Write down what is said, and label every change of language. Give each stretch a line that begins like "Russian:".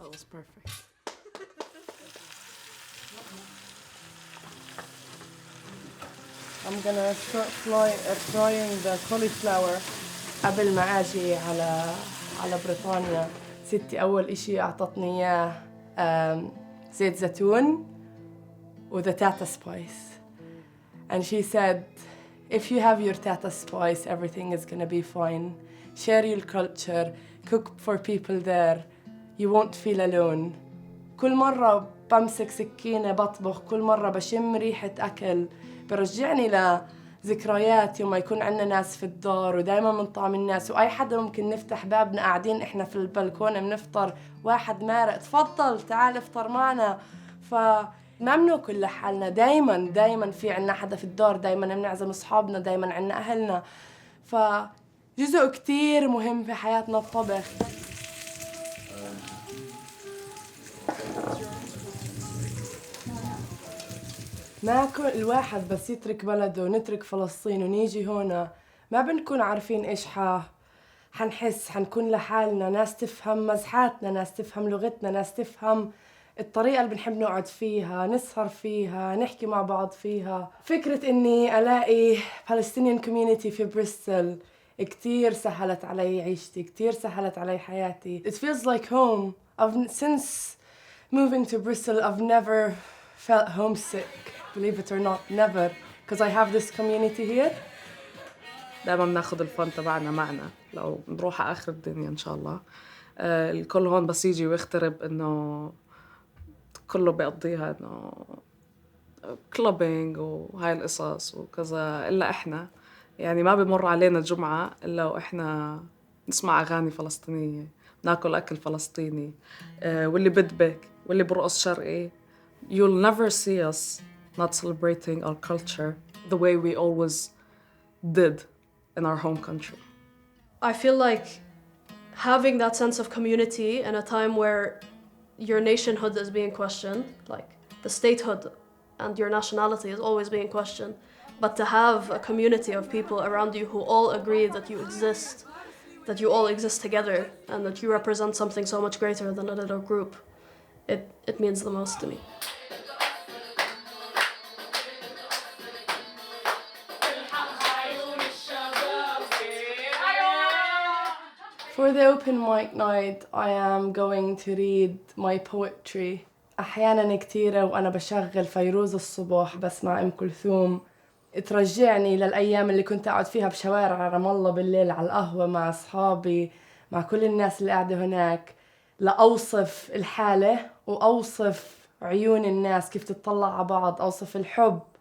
English: Perfect. I'm gonna start frying the cauliflower.
Arabic: قبل ما أجي على بريطانيا ستي أول إشي أعطتني إياه زيت زيتون
English: with the tata spice. And she said, if you have your tata spice, everything is gonna be fine. Share your culture, cook for people there. You won't feel alone.
Arabic: كل مرة بمسك سكينة بطبخ، كل مرة بشم ريحة أكل برجعني لذكريات يوم ما يكون عندنا ناس في الدار ودايما بنطعم الناس وأي حدا ممكن نفتح بابنا قاعدين إحنا في البلكونة بنفطر واحد مارق تفضل تعال افطر معنا. فما بناكل لحالنا، دايما في عنا حدا في الدار، دايما بنعزم أصحابنا، دايما عنا أهلنا. فجزء كتير مهم في حياتنا الطبخ. ما كل الواحد بس يترك بلده ونترك فلسطين ونيجي هنا ما بنكون عارفين إيش حنحس، حنكون لحالنا، ناس تفهم مزحاتنا، ناس تفهم لغتنا، ناس تفهم الطريقة اللي بنحب نقعد فيها، نسهر فيها، نحكي مع بعض فيها. فكرة إني ألاقي
English: Palestinian community
Arabic: في بريستل كتير سهلت علي عيشتي، كتير سهلت علي حياتي.
English: It feels like home. Since moving to Bristol, I've never felt homesick. Believe it or not, never, because I have this community here.
Arabic: دائما بناخذ الفن تبعنا معنا لو نروح على آخر الدنيا إن شاء الله. الكل هون بس يجي ويخترب إنه كله بيقضيها إنه كلوبينج وهاي القصص وكذا، إلا إحنا يعني ما بمر علينا جمعة إلا وإحنا نسمع أغاني فلسطينية، ناكل أكل فلسطيني، واللي بدبك واللي برقص شرقي.
English: You'll never see us not celebrating our culture the way we always did in our home country. I feel like having that sense of community in a time where your nationhood is being questioned, like the statehood and your nationality is always being questioned, but to have a community of people around you who all agree that you exist, that you all exist together and that you represent something so much greater than a little group, it means the most to me. For the open mic night, I am going to read my poetry.
Arabic: أحياناً كتيرة وأنا بشغل فيروز الصبح بسمع أم كلثوم ترجعني للأيام اللي كنت أقعد فيها بشوارع رام الله بالليل على القهوة مع أصحابي مع كل الناس اللي قاعدة هناك لأوصف الحالة وأوصف عيون الناس كيف تتطلع على بعض، أوصف الحب،